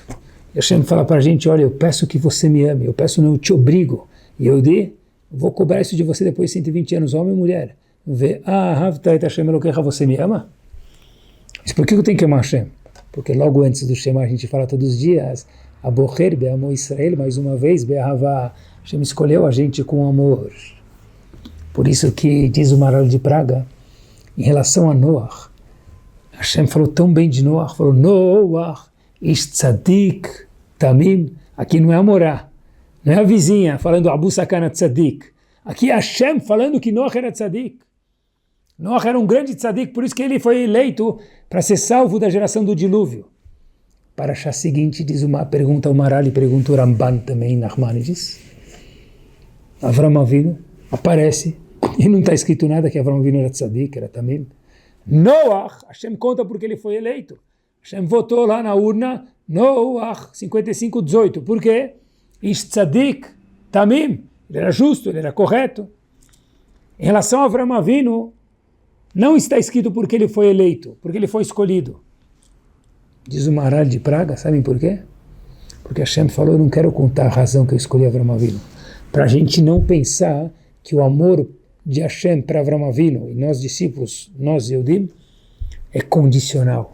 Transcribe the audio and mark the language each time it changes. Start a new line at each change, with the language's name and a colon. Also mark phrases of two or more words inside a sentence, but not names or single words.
Portuguese: E Hashem fala para a gente, olha, eu peço que você me ame, eu peço não, eu te obrigo. E eu vou cobrar isso de você depois de 120 anos, homem ou mulher. Você me ama? Mas por que eu tenho que amar Hashem? Porque logo antes do Shema a gente fala todos os dias,
Hebrew: הבוחר בעמו ישראל,
Portuguese: mais uma vez, be'ahava. Hashem escolheu a gente com amor. Por isso que diz o Maral de Praga, em relação a Noach, Hashem falou tão bem de Noach, falou,
Hebrew: נח, איש צדיק, תמים,
Portuguese: aqui não é a Morá, não é a vizinha falando Abu Sakana tzadik, aqui é Hashem falando que Noach era tzadik. Noach era um grande tzadik, por isso que ele foi eleito para ser salvo da geração do dilúvio. Para achar seguinte, diz uma pergunta, o Maral e pergunta o Ramban também, Nachmanides. Avram Avinu aparece, e não está escrito nada que Avram Avinu era tzadik, era tamim. Noach, Hashem conta porque ele foi eleito. Hashem votou lá na urna, Noach, 55:18. Por quê?
Hebrew: איש צדיק, תמים.
Portuguese: Ele era justo, ele era correto. Em relação a Avram Avinu, não está escrito porque ele foi eleito, porque ele foi escolhido. Diz o Maharal de Praga, sabem por quê? Porque Hashem falou, eu não quero contar a razão que eu escolhi Avram Avinu. Para a gente não pensar que o amor de Hashem para Avram Avinu, e nós discípulos, nós Yehudim, é condicional.